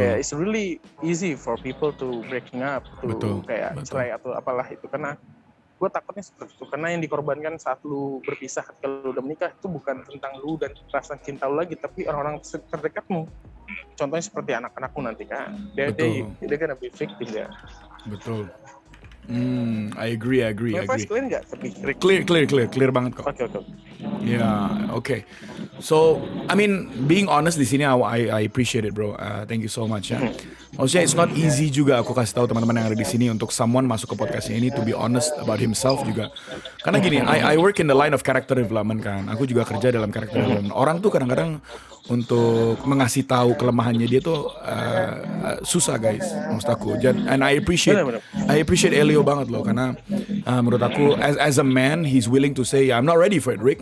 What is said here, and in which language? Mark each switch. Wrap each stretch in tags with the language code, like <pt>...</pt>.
<id>Kayak</id> <en>it's really easy for people to breaking up, to</en> <id>kayak cerai atau apalah itu. Karena gue takutnya seperti itu. Karena yang dikorbankan saat lu berpisah ketika lu udah menikah itu bukan tentang lu dan rasa cinta lu lagi, tapi orang-orang terdekatmu. Contohnya seperti anak-anakmu nanti kan.</id> <en>They're gonna be victim ya.</en> <id>Betul.</id> <en>I agree. Voice clear</en> <id>nggak? Clear banget kok. Oke.</id> <en>Yeah, okay. So, I mean, being honest</en> <id>di sini,</id> <en>I appreciate it, bro. Thank you so much ya.</en> <id>Maksudnya</id> <en>it's not easy</en> <id>juga aku kasih tahu teman-teman yang ada di sini untuk</id> <en>someone</en> <id>masuk ke podcastnya ini</id> <en>to be honest about himself</en> <id>juga. Karena gini,</id> <en>I work in the line of character development kan.</en> <id>Aku juga kerja dalam</id> <en>character development.</en> <id>Orang tuh kadang-kadang untuk mengasih tahu kelemahannya dia tuh susah guys, maksud aku.</id> <en>And I appreciate Elio</en> <id>banget loh, karena menurut aku</id> <en>as a man he's willing to say I'm not ready for it, Rick.</en>